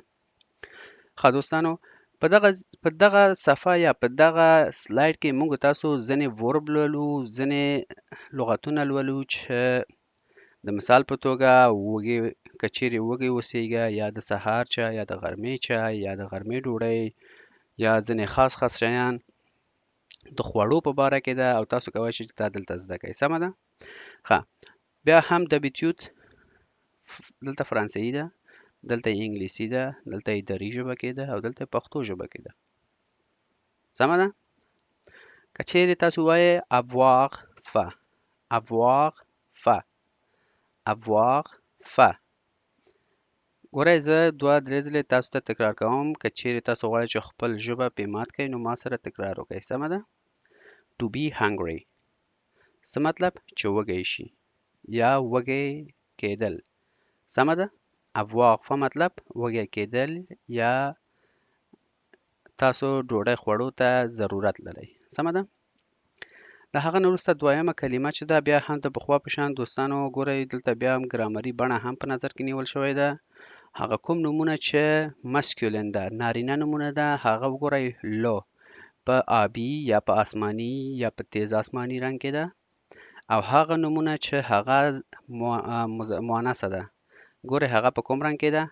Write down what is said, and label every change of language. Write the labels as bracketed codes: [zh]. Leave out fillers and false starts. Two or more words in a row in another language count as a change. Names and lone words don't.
[ps] ښه دوستانو، په دغه صفحه یا په دغه سلایډ کې موږ تاسو ځینې ورب لولو، ځینې لغتونه لولو چې د مثال په توګه که چیرې وږي اوسیږئ یا د سهار چای یا د غرمې چای یا د غرمې ډوډۍ یا ځینې خاص شیان د خوړو په باره کې ده او تاسو کولی شئ چې دا دلته زده کئ. سمه ده؟ ښه، بیا هم d'habitude دلته فرانسوي ده. دلته یې انګلیسي ده، دلته یې دري ژبه کې ده او دلته یې پښتو ژبه کې ده. سمه ده؟ که چیرې تاسو وایئ [fr] avoir faim، avoir faim، avoir faim. [ps] ګورئ زه 2-3 ځلې تاسو ته تکرار کوم. که چیرې تاسو غواړئ چې خپل ژبه پې مات کړئ نو ما سره تکرار وکړئ. سمه ده؟ [en] to be hungry [ps] څه مطلب؟ چې وږی شي یا وږی کېدل. سمه ده؟ [fr] avoir faim [ps] مطلب وږی کېدل یا تاسو ډوډۍ خوړو ته ضرورت لرئ. سمه ده؟ د هغه نه وروسته دویمه کلمه چې ده بیا هم د پخوا په شان دوستانو ګورئ دلته بیا هم ګرامري بڼه هم په نظر کې نیول شوې ده. هغه کوم نومونه چې مسکولین ده، نارینه نومونه ده، هغه وګورئ لو په آبي یا په آسماني یا په تیز آسماني رنګ کې ده، او هغه نومونه چې هغه مؤنثه ده ګورئ هغه په کوم رنګ کې ده؟